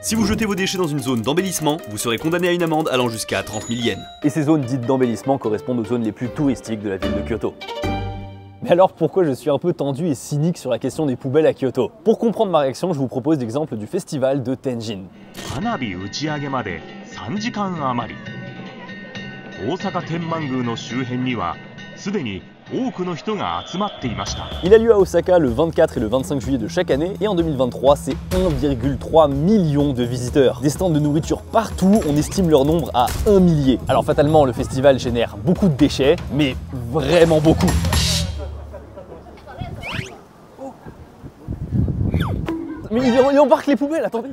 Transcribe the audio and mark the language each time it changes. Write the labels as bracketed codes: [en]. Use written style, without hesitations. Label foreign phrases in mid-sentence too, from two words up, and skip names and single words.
[fr] Si vous jetez vos déchets dans une zone d'embellissement, vous serez condamné à une amende allant jusqu'à 30 000 yens. Et ces zones dites d'embellissement correspondent aux zones les plus touristiques de la ville de Kyoto. Mais alors pourquoi je suis un peu tendu et cynique sur la question des poubelles à Kyoto? Pour comprendre ma réaction, je vous propose l'exemple du festival de Tenjin. [ja] 3 時間余り大阪天満宮の周辺にはすでに多くの人が集まっていました。 [fr] Il a lieu à Osaka le 24 et le 25 juillet de chaque année et en 2023 c'est 1,3 million de visiteurs. Des stands de nourriture partout, on estime leur nombre à 1 millier. Alors fatalement le festival génère beaucoup de déchets, mais vraiment beaucoup. Mais il embarque les poubelles, attendez.